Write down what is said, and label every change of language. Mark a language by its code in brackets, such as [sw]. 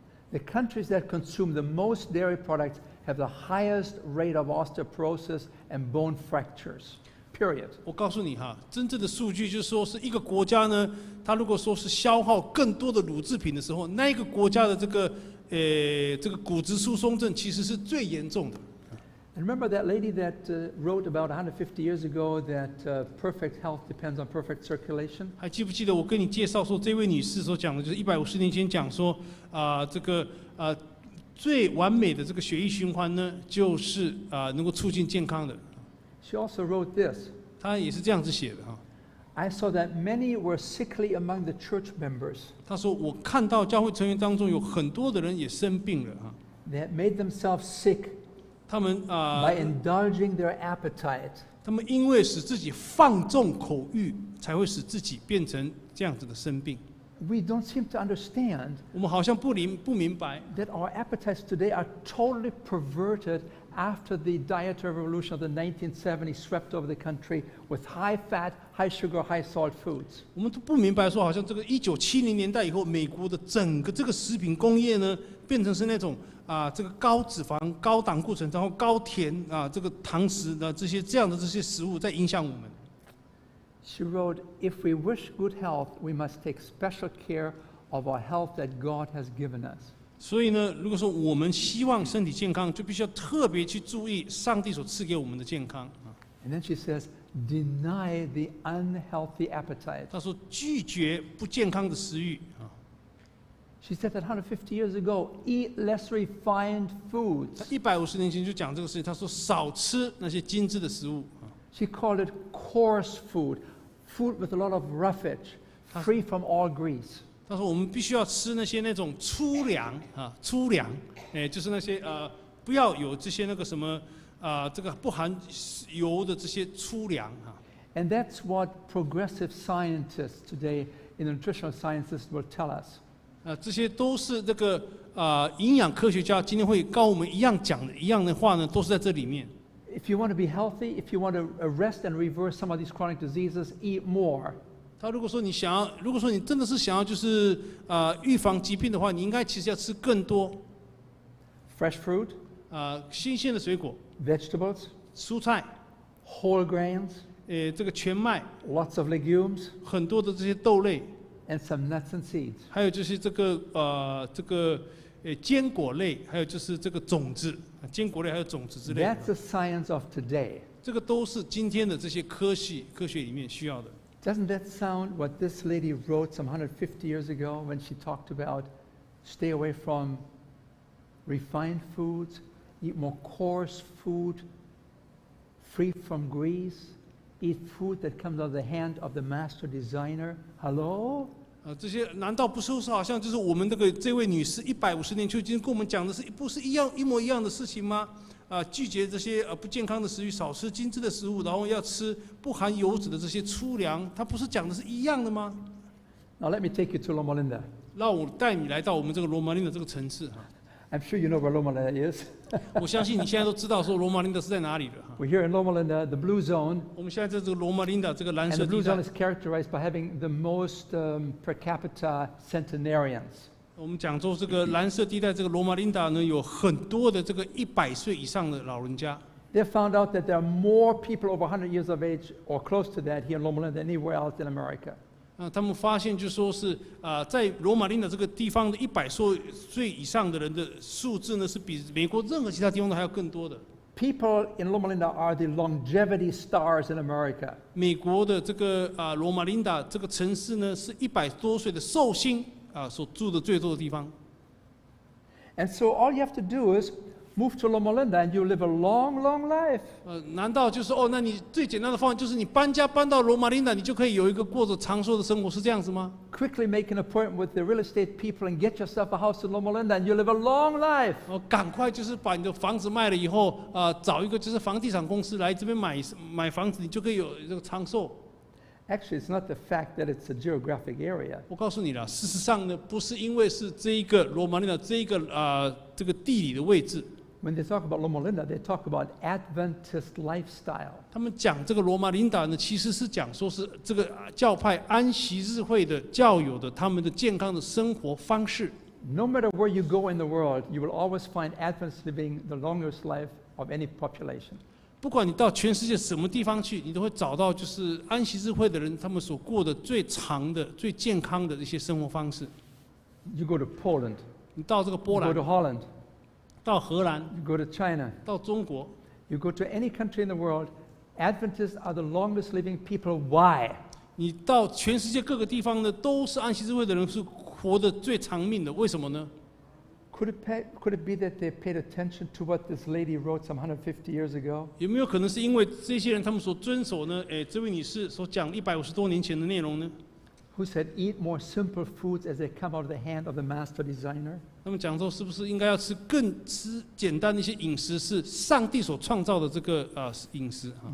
[en] The countries that consume the most dairy products have the highest rate of osteoporosis and bone fractures. Period. [zh] 我告诉你真正的数据就是说是一个国家呢，它如果说是消耗更多的乳制品的时候，那一个国家的这个骨质疏松症其实是最严重的。 [en] And remember that lady that wrote about 150 years ago that perfect health depends on perfect circulation? [zh] 还记不记得我跟你介绍说，这位女士所讲的就是150年前讲说这个最完美的这个血液循环呢，就是能够促进健康的。 [en] She also wrote this. [zh] 她也是这样子写的 [en] I saw that many were sickly among the church members. [zh] 他说我看到教会成员当中有很多的人也生病了啊， [en] They had made themselves sick [zh] 他们 [en] by indulging their appetite. [zh] 他们因为使自己放纵口欲，才会使自己变成这样子的生病。 [en] We don't seem to understand [zh] 我们好像不明白， [en] that our appetites today are totally perverted after the dietary revolution of the 1970s swept over the country with high fat, high sugar, high salt foods. [zh] 我们都不明白说，好像这个1970年代以后，美国的整个这个食品工业呢，变成是那种这个高脂肪、高胆固醇，然后高甜这个糖食的这样的这些食物在影响我们。 [en] She wrote, if we wish good health, we must take special care of our health that God has given us. [zh] 所以呢，如果说我们希望身体健康，就必须要特别去注意上帝所赐给我们的健康。 [en] And then she says, deny the unhealthy appetite. [zh] 他说拒绝不健康的食欲。 [en] She said that 150 years ago, eat less refined foods. [zh] 他150年前就讲这个事情，他说少吃那些精致的食物。 [en] She called it coarse food, food with a lot of roughage, free from all grease. [zh] 他说我们必须要吃那些那种粗粮粗粮，就是那些不要有这些那个什么这个不含油的这些粗粮。 [en] And that's what progressive scientists today in the nutritional sciences will tell us. [zh] 这些都是这个营养科学家今天会告我们一样讲的一样的话呢，都是在这里面。 [en] If you want to be healthy, if you want to arrest and reverse some of these chronic diseases, eat more. [zh] 他如果说你真的是想要就是预防疾病的话，你应该其实要吃更多 [en] Fresh fruit, [zh] 新鲜的水果、 [en] vegetables, [zh] 蔬菜， [en] whole grains, [zh] 这个全麦， [en] lots of legumes, [zh] 很多的这些豆类， [en] and some nuts and seeds. [zh] 还有就是这个坚果类，还有就是这个种子，坚果类还有种子之类的。 [en] That's the science of today. [zh] 这个都是今天的这些科学里面需要的。 [en] Doesn't that sound what this lady wrote some 150 years ago when she talked about stay away from refined foods, eat more coarse food, free from grease, eat food that comes out of the hand of the master designer? Hello? [zh] 这些难道不是好像就是我们这位女士150年就已经跟我们讲的是不是一模一样的事情吗？拒绝这些不健康的食欲，少吃精致的食物，然后要吃不含油脂的这些粗粮，它不是讲的是一样的吗？ [en] Now let me take you to Loma Linda. [zh] 让我带你来到我们这个罗马林的这个城市 [en] I'm sure you know where Loma Linda is. [zh] 我相信你现在都知道说罗马林达是在哪里了 [en] We're here in Loma Linda, the blue zone. [zh] 我们现在在这个罗马林达这个蓝 [en] And [zh] 色 [en] the blue [zh] 地 [en] zone [zh] 带 [en] is，characterized by having the most per capita centenarians. [zh] 我们讲说这个蓝色地带这个罗马林达呢，有很多的这个100岁以上的老人家。 [en] They found out that there are more people over 100 years of age or close to that here in Loma Linda than anywhere else in America. [zh] 他们发现就说是在罗马林达这个地方的100岁以上的人的数字呢，是比美国任何其他地方都还要更多的。 [en] People in Loma Linda are the longevity stars in America. [zh] 美国的这个罗马林达这个城市呢，是100多岁的寿星所住的最多的地方。 [en] And so all you have to do is move to Loma Linda and you live a long, long life. [zh] 难道就是那你最简单的方法就是你搬到罗马林达，你就可以有一个过着长寿的生活，是这样子吗？ [en] Quickly make an appointment with the real estate people and get yourself a house in Loma Linda and you live a long life. [zh] 赶快就是把你的房子卖了以后，找一个就是房地产公司来这边买房子，你就可以有这个长寿。 [en] Actually, it's not the fact that it's a geographic area. [zh] 我告诉你了，事实上呢，不是因为是这一个罗马林达这个地理的位置。 [en] When they talk about Loma Linda, they talk about Adventist lifestyle. [zh] 他们讲这个罗马林达呢，其实是讲说是这个教派安息日会的教友的他们的健康的生活方式。 [en] No matter where you go in the world, you will always find Adventists living the longest life of any population. [zh] 不管你到全世界什么地方去，你都会找到就是安息日会的人，他们所过的最长的、最健康的一些生活方式。 [en] You go to Poland, [zh] 你到这个 [en] you [zh] 波 [en] go [zh] 兰 [en] to，Holland, [zh] 到荷兰， [en] you go to China, [zh] 到中国， [en] you go to any country in the world, Adventists are the longest living people. Why? [zh] 你到全世界各个地方呢，都是安息日会的人是活得最长命的。为什么呢？ [en] Could it be that they paid attention to what this lady wrote some 150 years ago? [zh] 有没有可能是因为这些人他们所遵守呢？这位女士所讲150多年前的内容呢？ [en] Who said, eat more simple foods as they come out of the hand of the master designer? [zh] 他们讲说，是不是应该要吃简单的一些饮食，是上帝所创造的这个饮食啊？